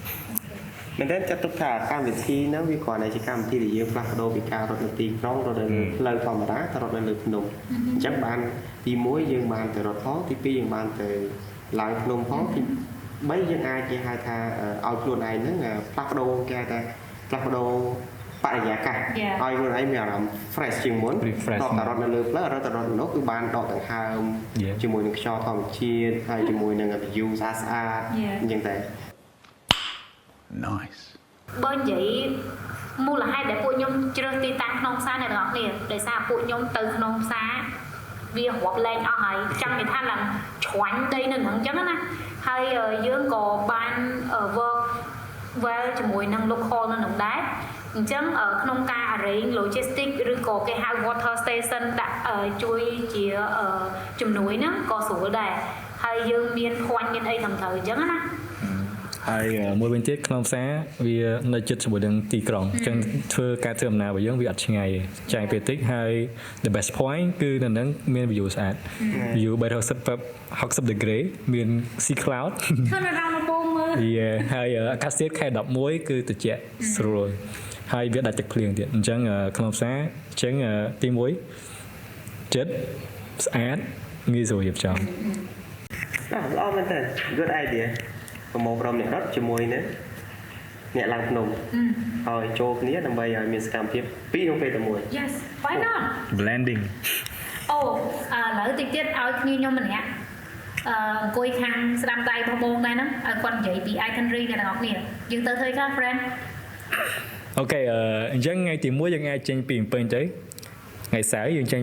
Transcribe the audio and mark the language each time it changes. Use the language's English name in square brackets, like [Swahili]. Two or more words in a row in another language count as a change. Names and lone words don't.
[Khmer] មែនទេចាត់ទុកថាកម្មវិធីហ្នឹងវាគ្រាន់តែជាកម្មវិធីដែលយើងផ្លាស់ប្ដូរពីការរត់នៅទីក្រុងរត់នៅផ្លូវធម្មតាទៅរត់នៅលើភ្នំអញ្ចឹងបានទី1យើងបានទៅរត់ផងទី2យើងបានទៅឡើងភ្នំផងទី3យើងអាចនិយាយថាឲ្យខ្លួនឯងហ្នឹងផ្លាស់ប្ដូរគេហៅថាផ្លាស់ប្ដូរបរិយាកាសឲ្យខ្លួនឯងមានអារម្មណ៍ fresh ជាងមុនតតែរត់នៅលើផ្លូវរត់ទៅរត់នោះគឺបានដកដង្ហើមជាមួយនឹងខ្យល់ធម្មជាតិហើយជាមួយនឹង view ស្អាតៗអញ្ចឹងតែ [English] Nice [Khmer] បើនិយាយមូលហេតុដែលពួកខ្ញុំជ្រើសទីតាំងក្នុងផ្សារអ្នកទាំងអស់គ្នាដោយសារពួកខ្ញុំទៅក្នុងផ្សារវារាប់លែងអស់ហើយចាំនិយាយថាឡើងឆ្វាញ់ដីនៅហ្នឹងអញ្ចឹងណាហើយយើងក៏បាន [English] work well [Khmer] ជាមួយនឹង local នៅហ្នឹងដែរអញ្ចឹងក្នុងការ [English] arrange logistics [Khmer] ឬក៏គេហៅ [English] water station [Khmer] ដាក់ជួយជាជំនួយហ្នឹងក៏ស្រួលដែរហើយយើងមានភ័ណ្ឌមានអីត្រឹមត្រូវអញ្ចឹងណា ហើយមួយវិញទៀតក្នុងផ្សារវានៅជិតជាមួយនឹងទីក្រុងអញ្ចឹងធ្វើការធ្វើដំណើររបស់យើងវាអត់ឆ្ងាយចាយពេលតិចហើយ [English] the best point [Khmer] គឺនៅនឹងមាន view ស្អាត [English] view 360 degree [Khmer] មាន [English] sea cloud [Khmer] ធ្វើនៅរំពងមើល ហើយអាកាសធាតុខែ11គឺត្រជាក់ស្រួលហើយវាដាច់ទឹកភ្លៀងទៀតអញ្ចឹងក្នុងផ្សារអញ្ចឹងទី1ចិត្តស្អាតងាយស្រួលរៀបចំ ល្អមែនតើ [English] good idea [Khmer] ប្រមូលក្រុមអ្នករត់ជាមួយនឹងអ្នកឡើងភ្នំហើយចូលគ្នាដើម្បីឲ្យមានសកម្មភាពពីរក្នុងពេលតែមួយ [English] Yes why not [Khmer] blending អូឥឡូវតិចទៀតឲ្យគ្នាខ្ញុំម្នាក់អង្គុយខាងស្ដាំដៃបងបងដែរហ្នឹងឲ្យគាត់និយាយពី itinerary អ្នកទាំងអស់គ្នាយើងទៅធ្វើខ្លះ friend អូខេអញ្ចឹងថ្ងៃទី1យើងអាចចេញពីភ្នំពេញទៅថ្ងៃសៅរ៍យើងចេញ